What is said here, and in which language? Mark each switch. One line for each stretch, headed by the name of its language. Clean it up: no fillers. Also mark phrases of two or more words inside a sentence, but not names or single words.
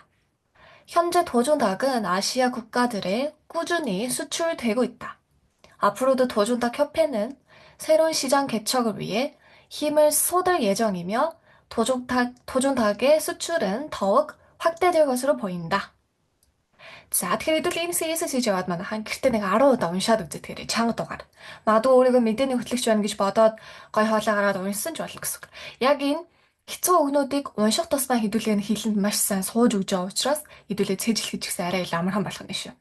Korean: 현재 도전닭은 아시아 국가들에 꾸준히 수출되고 있다. 앞으로도 도전닭 협회는 새로운 시장 개척을 위해 힘을 쏟을 예정이며 도전닭의 수출은 더욱 확대될 것으로 보인다.
Mongolian: За, тэгэхээр хэдүүл энэ CS хийж яваад манайхан гэртээ нэг 10 удаа уншаад үзээ тэгэхээр чанга дугаар. Магадгүй өөрийгөө мэдээний хөтлөгч байна гэж бодоод гой хоолой гараад уншсан ч болно гэсэн. Яг энэ хэцүү өгнүүдийг унших тусмаа хэдүүлээ хэлэнд маш сайн сууж өгч байгаа учраас хэдүүлээ цэжлэх гэж гэсэн арай амархан болох нь шүү.